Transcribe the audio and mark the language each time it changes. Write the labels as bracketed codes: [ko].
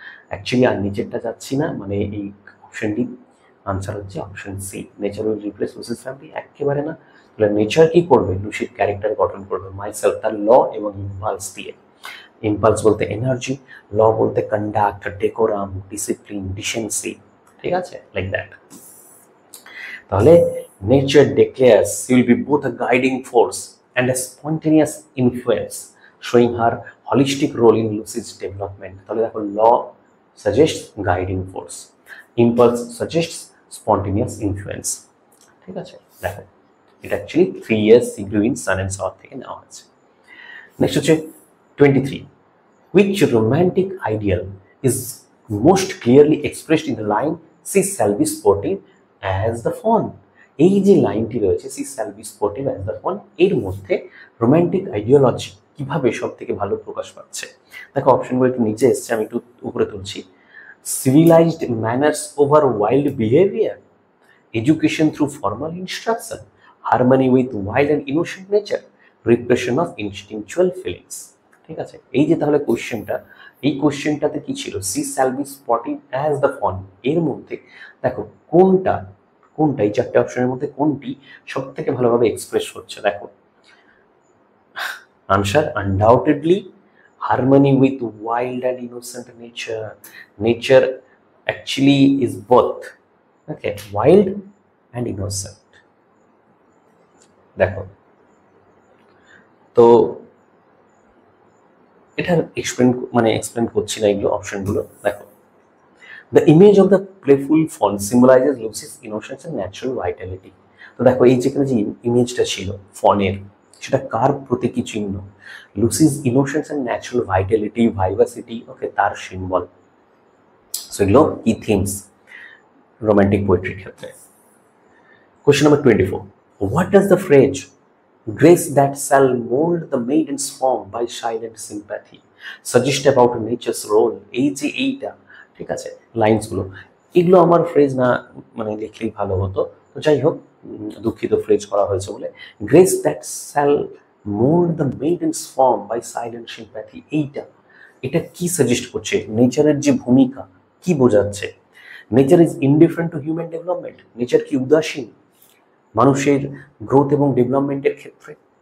[bn] Actually আর নিচেরটা যাচ্ছি না, মানে এই অপশনটি আনসার হচ্ছে option C, [en] nature will replace Lucy's family, [bn] একেবারে না। তাহলে নেচার কি করবে? লুসির ক্যারেক্টার গঠন করবে মাইসেলফ, তার ল এবং ইম্পালস দিয়ে। ইম্পালস বলতে এনার্জি, ল বলতে কন্ডাক্ট, ডেকোরাম, ডিসিপ্লিন, ডিসেন্সি, ঠিক আছে, লাইক দ্যাট। [en] তাহলে nature declares she will be both a guiding force and a spontaneous influence showing her holistic role in Lucy's development। তাহলে দেখো law suggests guiding force, impulse suggests spontaneous influence, ঠিক আছে। [bn] দেখো এটা actually [en] 3 years she grew in sun and shower [bn] থেকে নেওয়া হয়েছে। [en] Next হচ্ছে 23, which romantic ideal is most clearly expressed in the line she shall be sportive as the fawn? [bn] এই যে লাইনটি রয়েছে [en] she shall be sportive as the fawn, [bn] এর মধ্যে রোমান্টিক আইডিওলজি কিভাবে সব থেকে ভালো প্রকাশ পাচ্ছে? দেখো অপশনগুলো একটু নিচে এসছে, আমি একটু উপরে তুলছি। [en] civilized manners over wild behavior, education through formal instruction, harmony with wild and innocent nature, repression of instinctual feelings, ঠিক আছে। [bn] এই যে তাহলে কোশ্চেনটা, এই কোশ্চেনটাতে কি ছিল? [en] she shall be sporting as the fawn, [bn] এর মধ্যে দেখো কোনটা কোনটা এই চারটে অপশনের মধ্যে কোনটি সব থেকে ভালোভাবে এক্সপ্রেস হচ্ছে? [en] দেখো answer undoubtedly harmony with wild and innocent nature. Nature actually is both, okay, wild and innocent। [bn] দেখো তো এটা এক্সপ্লেন করছি না এগুলো অপশনগুলো। [en] দেখো the image of the playful fawn symbolizes Lucy's innocence and natural vitality। [bn] তো দেখো এই যেখানে যে ইমেজটা ছিল ফনের, সেটা কার প্রতীকী চিহ্ন? [en] Lucy's innocence and natural vitality, vivacity, okay, তার symbol. [bn] সো এগুলো কি থিমস রোমান্টিক পোয়েট্রির ক্ষেত্রে। [en] Question number 24, what does the phrase grace that shall mold the maiden's form by silent sympathy suggest about nature's role? [bn] এই যে এইটা, ঠিক আছে, লাইন্সগুলো, এগুলো আমার ফ্রেজ না লিখলেই ভালো হতো, তো যাই হোক দুঃখিত ফ্রেজ করা হয়েছে বলে। [en] Grace that shall mould the maiden's form by silent sympathy, এটা কি suggest করছে? [bn] নেচারের যে ভূমিকা কি বোঝাচ্ছে? [en] nature is indifferent to human development, [bn] nature কি উদাসীন মানুষের গ্রোথ এবং ডেভেলপমেন্টের ক্ষেত্রে?